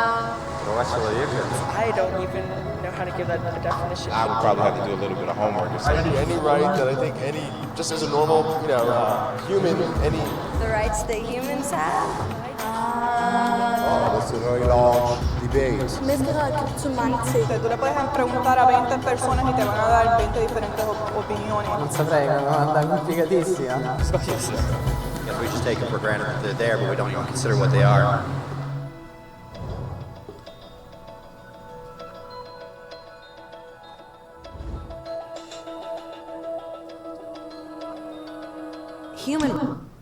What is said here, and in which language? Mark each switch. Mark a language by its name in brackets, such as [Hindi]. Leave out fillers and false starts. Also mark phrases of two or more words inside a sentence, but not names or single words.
[English] I don't even know how to give that a definition. I would probably have to do a little bit of homework or something. Any right that I think just as a normal, human, The rights that humans have? that's a very long debate. [Spanish] Tú le puedes preguntar a 20 personas y te van a dar 20 diferentes opiniones. [Italian] Non saprei, è una domanda complicatissima. [English] If we just take it for granted that they're there, but we don't even consider what they are. Human.